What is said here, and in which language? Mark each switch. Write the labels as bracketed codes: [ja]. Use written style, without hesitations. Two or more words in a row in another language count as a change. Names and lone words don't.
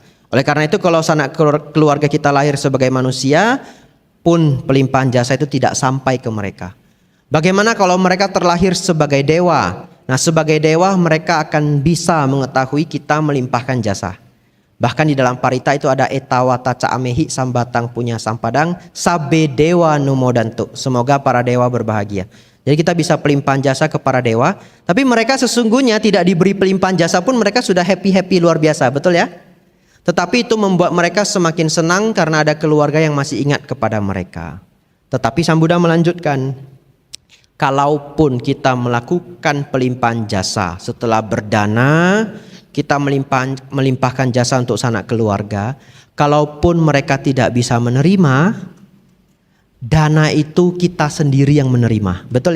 [id] Oleh karena itu kalau sanak keluarga kita lahir sebagai manusia, pun pelimpahan jasa itu tidak sampai ke mereka. Bagaimana kalau mereka terlahir sebagai dewa? Nah, sebagai dewa mereka akan bisa mengetahui kita melimpahkan jasa. Bahkan di dalam parita itu ada [pi] etawata caamehi sambatang punya sampadang sabe dewa numodantu. [id] Semoga para dewa berbahagia. Jadi kita bisa pelimpahan jasa kepada dewa, tapi mereka sesungguhnya tidak diberi pelimpahan jasa pun mereka sudah happy luar biasa, betul ya? Tetapi itu membuat mereka semakin senang karena ada keluarga yang masih ingat kepada mereka. Tetapi Sang Buddha melanjutkan, kalaupun kita melakukan pelimpahan jasa setelah berdana, kita melimpahkan jasa untuk sanak keluarga, kalaupun mereka tidak bisa menerima, dana itu kita sendiri yang menerima, betul ya?